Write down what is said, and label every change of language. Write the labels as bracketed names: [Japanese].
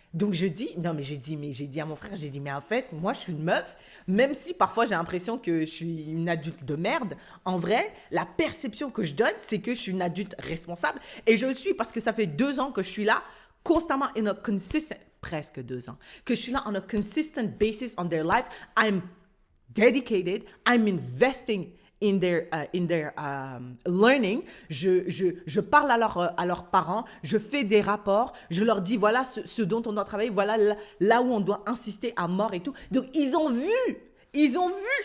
[French] Donc je dis, non mais j'ai dit à mon frère, j'ai dit, mais en fait, moi je suis une meuf, même si parfois j'ai l'impression que je suis une adulte de merde, en vrai, la perception que je donne, c'est que je suis une adulte responsable. Et je le suis parce que ça fait 2 ans que je suis là, constamment [English] in a consistent, [French] presque 2 ans, que je suis là [English] on a consistent basis on their life. I'm dedicated, I'm investing in their learning. [French] Je parle à leurs parents, je fais des rapports, je leur dis voilà ce dont on doit travailler, voilà là où on doit insister à mort et tout. Donc ils ont vu, ils ont vu.